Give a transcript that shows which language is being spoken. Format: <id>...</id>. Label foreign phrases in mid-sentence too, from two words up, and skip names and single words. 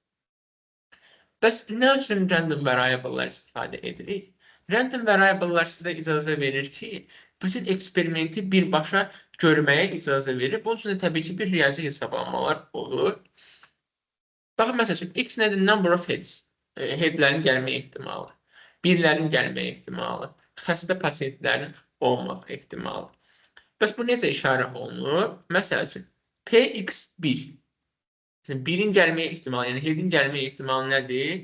<az>Bəs nə üçün</az> <en>random variable'lar</en> <az>istifadə edirik?</az> <en>Random variable'lar</en> <az>sizə icazə verir ki, bütün eksperimenti birbaşa görməyə icazə verir. Bunun üçün də təbii ki, bir riyazi hesablamalar olur. Baxın, məsəl üçün, x nədir?</az> <en>Number of heads.</en> <az>Headlərin gəlmə ehtimalı. Birlərin gəlmə ehtimalı. Xəstə pasientlərin olmaq ehtimalı. Bəs bu necə işarə olunur? Məsəl üçün, px1. Birin gəlmə ehtimalı, yəni headin gəlmə ehtimalı nədir?</az>